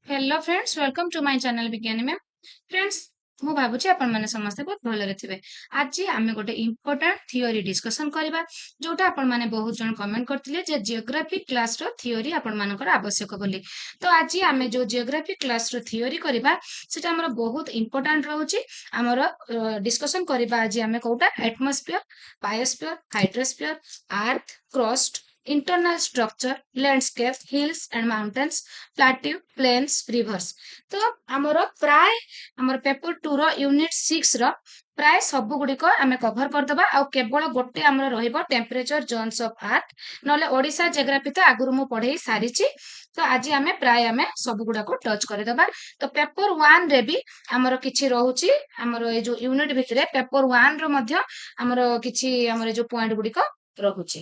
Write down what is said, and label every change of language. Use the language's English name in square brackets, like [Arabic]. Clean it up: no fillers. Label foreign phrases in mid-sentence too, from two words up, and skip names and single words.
[English] hello friends, welcome to my channel Vigyani ma'am. friends, [Odia] ମୁଁ ଭାବୁଛି ଆପଣମାନେ ସମସ୍ତେ ବହୁତ ଭଲରେ ଥିବେ। ଆଜି ଆମେ ଗୋଟେ [English] important theory discussion [Odia] କରିବା, ଯୋଉଟା ଆପଣମାନେ ବହୁତ ଜଣ କମେଣ୍ଟ କରିଥିଲେ ଯେ [English] geography classର theory [Odia] ଆପଣମାନଙ୍କର ଆବଶ୍ୟକ ବୋଲି। ତ ଆଜି ଆମେ ଯୋଉ [English] geography classର theory [Odia] କରିବା ସେଟା ଆମର ବହୁତ ଇମ୍ପୋର୍ଟାଣ୍ଟ ରହୁଛି। ଆମର ଡିସ୍କସନ କରିବା ଆଜି ଆମେ କୋଉଟା [English] atmosphere, biosphere, hydrosphere, earth crust, internal structure, landscape, hills and mountains, plateau, plains, rivers। [Odia] तो ଆମର ପ୍ରାୟ ଆମର ପେପର 2 ର ୟୁନିଟ 6 ର ପ୍ରାୟ ସବୁ ଗୁଡିକ ଆମେ କଭର କରିଦବା, ଆଉ କେବଳ ଗୋଟେ ଆମର ରହିବ [English] temperature zones of earth. [Odia] ନହେଲେ ଓଡିଶା ଜିଓଗ୍ରାଫି ତ ଆଗରୁ ମୁଁ ପଢେଇ ସାରିଛି, ତ ଆଜି ଆମେ ସବୁ ଗୁଡାକୁ ଟଚ୍ କରିଦବା। ତ ପେପର 1 ରେ ବି ଆମର କିଛି ରହୁଛି, ଆମର ଏଇ ଯୋଉ ୟୁନିଟ ଭିତରେ ପେପର 1 ର ମଧ୍ୟ ଆମର କିଛି ଆମର ଯୋଉ ପଏଣ୍ଟ ଗୁଡିକ ରହୁଛି।